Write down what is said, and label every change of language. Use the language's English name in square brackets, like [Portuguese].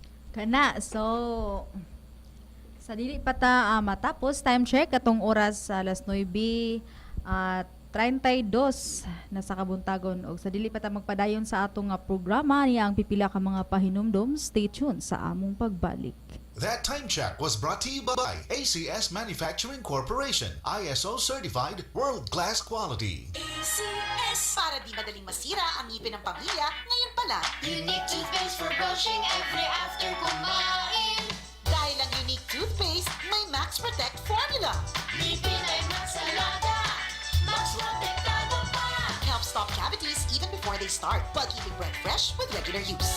[Cebuano] Kana so sa dili pa ta matapos time check atong oras sa alas 9 at 32 na sa kabuntagon og sa dili pa ta magpadayon sa atong nga programa niya ang pipila ka mga pahinumdom. Stay tuned sa among pagbalik. [English] That time check was brought to you by ACS Manufacturing Corporation, ISO certified world-class quality. ACS. [Filipino] Para di madaling masira ang ngipin ng pamilya, ngayon pa lang. [English] Unique toothpaste for brushing every after kumain. [Filipino] Dahil ang unique toothpaste, may Max Protect formula. Ngipin ay Max Alaga. Max Protectado pa. [English] Help stop cavities even before they start, while keeping breath fresh with regular use.